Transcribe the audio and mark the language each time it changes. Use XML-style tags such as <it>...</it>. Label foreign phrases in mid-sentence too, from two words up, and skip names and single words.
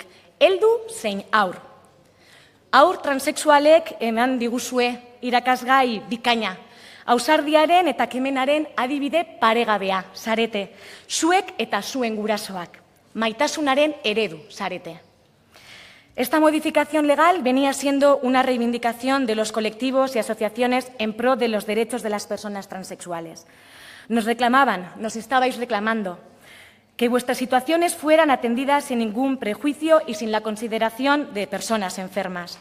<eu>Heldu zein haur. Haur transexualek eman diguzue irakasgai bikaina. Ausardiaren eta kemenaren adibide paregabea, zarete. Zuek eta zuen gurasoak. Maitasunaren eredu, zarete.</eu> <es>Esta modificación legal venía siendo una reivindicación de los colectivos y asociaciones en pro de los derechos de las personas transexuales. Nos reclamaban, nos estabais reclamando, que vuestras situaciones fueran atendidas sin ningún prejuicio y sin la consideración de personas enfermas.</es>